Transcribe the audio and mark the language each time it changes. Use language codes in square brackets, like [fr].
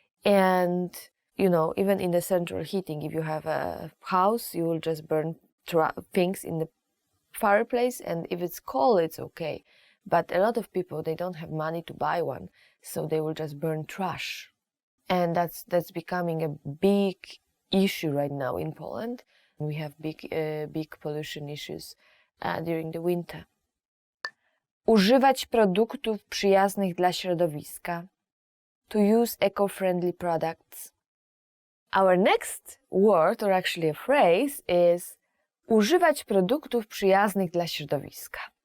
[en] And, even in the central heating, if you have a house, you will just burn things in the fireplace, and if it's cold, it's okay. But a lot of people, they don't have money to buy one, so they will just burn trash. And that's becoming a big issue right now in Poland. We have big pollution issues during the winter. [pl] Używać produktów przyjaznych dla środowiska. [en] To use eco-friendly products. Our next word, or actually a phrase, is [pl] używać produktów przyjaznych dla środowiska.